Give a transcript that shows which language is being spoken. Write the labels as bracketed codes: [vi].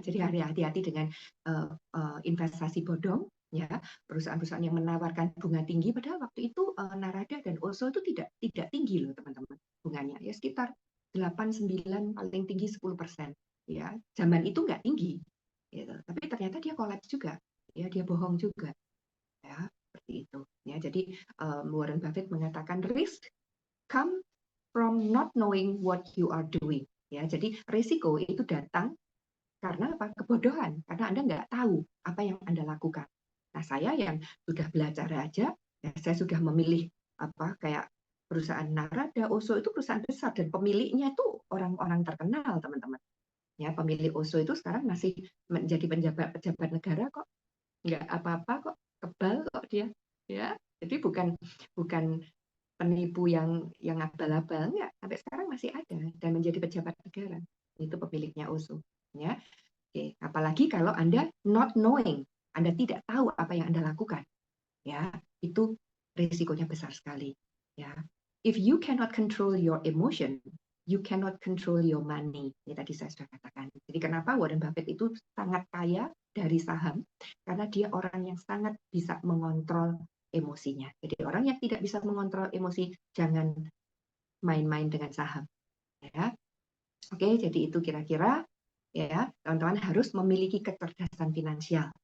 [id] Jadi hati-hati dengan investasi bodong ya, perusahaan-perusahaan yang menawarkan bunga tinggi padahal waktu itu Narada dan Oso itu tidak tinggi loh teman-teman bunganya ya sekitar 8-9 paling tinggi 10% ya. Zaman itu nggak tinggi gitu. Tapi ternyata dia kolaps juga ya, dia bohong juga ya, seperti itu ya. Jadi Warren Buffett mengatakan [en] risk come from not knowing what you are doing. [id] Ya, jadi risiko itu datang karena apa? Kebodohan, karena Anda nggak tahu apa yang Anda lakukan. Nah, saya yang sudah belajar aja, ya, saya sudah memilih apa kayak perusahaan Narada, Oso itu perusahaan besar dan pemiliknya itu orang-orang terkenal, teman-teman. Ya, pemilik Oso itu sekarang masih menjadi pejabat negara kok, nggak apa-apa kok, kebal kok dia. Ya, jadi bukan bukan penipu yang abal-abal, enggak, sampai sekarang masih ada dan menjadi pejabat negara. Itu pemiliknya Oso. Ya, oke. Apalagi kalau Anda [en] not knowing, [id] Anda tidak tahu apa yang Anda lakukan, ya itu risikonya besar sekali. [en] Ya, if you cannot control your emotion, you cannot control your money. [id] Ini tadi saya sudah katakan. Jadi kenapa Warren Buffett itu sangat kaya dari saham? Karena dia orang yang sangat bisa mengontrol emosinya. Jadi orang yang tidak bisa mengontrol emosi, jangan main-main dengan saham. Ya, oke. Jadi itu kira-kira ya, teman-teman harus memiliki kecerdasan finansial.